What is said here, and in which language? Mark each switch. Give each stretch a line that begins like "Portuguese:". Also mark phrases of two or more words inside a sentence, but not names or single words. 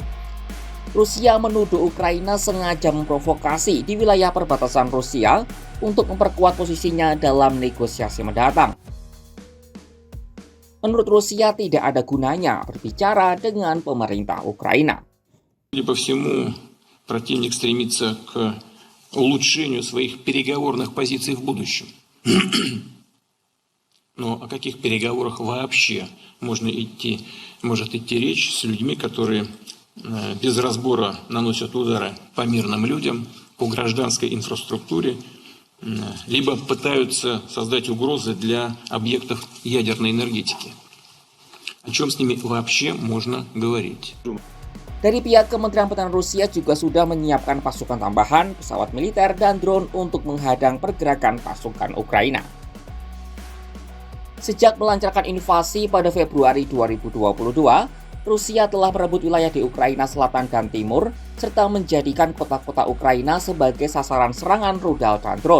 Indonesian: Rusia menuduh Ukraina sengaja memprovokasi di wilayah perbatasan Rusia untuk memperkuat posisinya dalam negosiasi mendatang. Menurut Rusia tidak ada gunanya berbicara dengan pemerintah Ukraina.
Russian: Судя по всему, противник стремится к улучшению своих переговорных позиций в будущем. Но о каких переговорах вообще может идти речь с людьми, которые без разбора наносят удары по мирным людям, по гражданской инфраструктуре, либо пытаются создать угрозы для объектов ядерной энергетики. О чем с ними вообще можно говорить?
Indonesian: Dari pihak Kementerian Pertahanan Rusia juga sudah menyiapkan pasukan tambahan, pesawat militer, dan drone untuk menghadang pergerakan pasukan Ukraina. Sejak melancarkan invasi pada Februari 2022, Rusia telah merebut wilayah di Ukraina Selatan dan Timur, serta menjadikan kota-kota Ukraina sebagai sasaran serangan rudal dan drone.